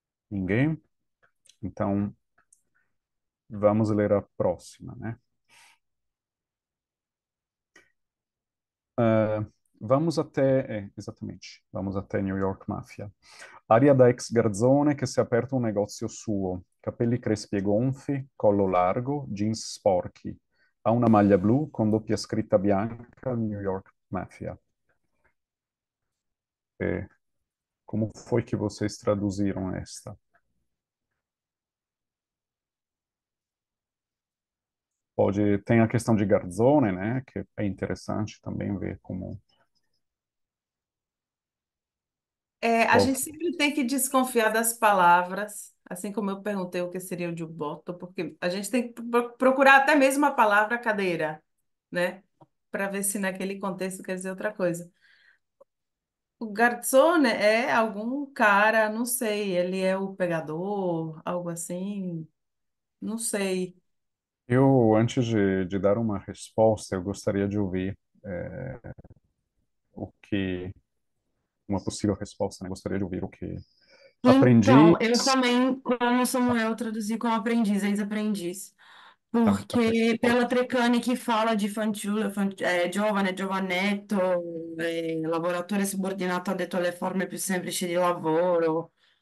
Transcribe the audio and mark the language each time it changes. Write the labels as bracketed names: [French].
[Portuguese] Ninguém? Então, vamos ler a próxima, né? Ah, vamos até New York Mafia. [Italian] Aria da ex garzone che si è aperto un negozio suo, capelli crespi e gonfi, collo largo, jeans sporchi. Ha una maglia blu con doppia scritta bianca New York Mafia. [Portuguese] E como foi que vocês traduziram esta? Tem a questão de garzone, né, que é interessante também ver como A gente sempre tem que desconfiar das palavras, assim como eu perguntei o que seria o jubotto, porque a gente tem que procurar até mesmo a palavra cadeira, né? Para ver se naquele contexto quer dizer outra coisa. O garçom é algum cara, não sei, ele é o pegador, algo assim, não sei. Eu, antes de dar uma resposta, eu gostaria de ouvir o que, uma possível resposta, né? Gostaria de ouvir o que Então, aprendi. eu também, como Samuel, traduzi como aprendiz, ex-aprendiz. Porque Pode. pela Treccani que fala [Italian] di fanciullo, giovane, giovanetto, lavoratore subordinato addetto alle forme più semplici di lavoro.